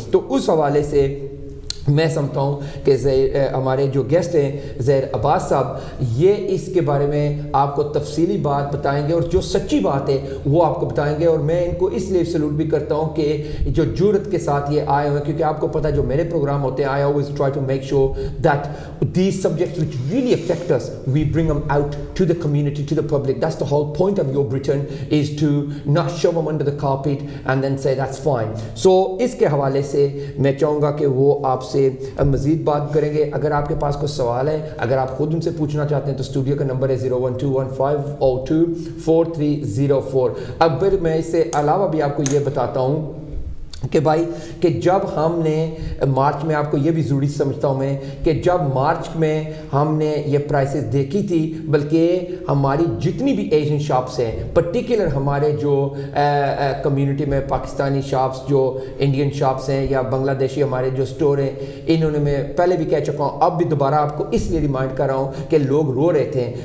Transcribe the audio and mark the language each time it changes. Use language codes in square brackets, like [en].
[ur] تو اس حوالے سے میں سمجھتا ہوں کہ ہمارے جو گیسٹ ہیں زہر عباس صاحب, یہ اس کے بارے میں آپ کو تفصیلی بات بتائیں گے اور جو سچی بات ہے وہ آپ کو بتائیں گے. اور میں ان کو اس لیے سلوٹ بھی کرتا ہوں کہ جو جرأت کے ساتھ یہ آئے ہوئے ہیں, کیونکہ آپ کو پتہ جو میرے پروگرام ہوتے ہیں [en] I always try to make sure that these subjects which really affect us, we bring them out to the community, to the public. That's the whole point of Your Britain, is to not shove them under the carpet and then say that's fine. [ur] So اس کے حوالے سے میں چاہوں گا کہ وہ آپ سے مزید بات کریں گے. اگر آپ کے پاس کوئی سوال ہے, اگر آپ خود ان سے پوچھنا چاہتے ہیں تو اسٹوڈیو کا نمبر ہے 01215024304. اب پھر میں اس سے علاوہ بھی آپ کو یہ بتاتا ہوں کہ بھائی کہ جب ہم نے مارچ میں, آپ کو یہ بھی ضروری سمجھتا ہوں میں کہ جب مارچ میں ہم نے یہ پرائسز دیکھی تھی, بلکہ ہماری جتنی بھی ایشین شاپس ہیں, پرٹیکولر ہمارے جو کمیونٹی میں پاکستانی شاپس, جو انڈین شاپس ہیں یا بنگلہ دیشی ہمارے جو سٹور ہیں, انہوں نے, میں پہلے بھی کہہ چکا ہوں, اب بھی دوبارہ آپ کو اس لیے ریمائنڈ کر رہا ہوں کہ لوگ رو رہے تھے.